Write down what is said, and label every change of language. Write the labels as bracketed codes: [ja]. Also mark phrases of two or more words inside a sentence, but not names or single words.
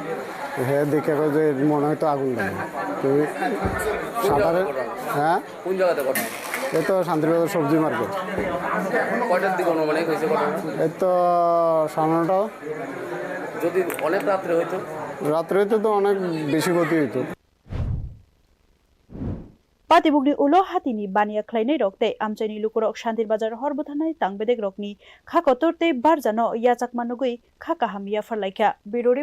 [bn] হ্যাঁ, দেখে যে মনে হয় তো আগুন লাগে। তো শাটারে হ্যাঁ কোন জায়গাতে ঘটনা? এই তো শান্তিবাজার সবজি মার্কেট। কয়টার দিকে অনুমানিক হয়েছে ঘটনা? এই তো 9:30। যদি অনেক রাত্রে হইতো? রাত্রে হইতে তো অনেক বেশি ক্ষতি হইতো। [trp] पातिबुगनि उलो हातिनि बानिया ख्लाइनै रकते आमचाइनि लुकुरक शान्तिर बाजार हरबोथानाय तांबेदेक रकनि खाकतरते बारजानो याचाकमानुगै खाकाहामिया फरलाइखा बिरोरि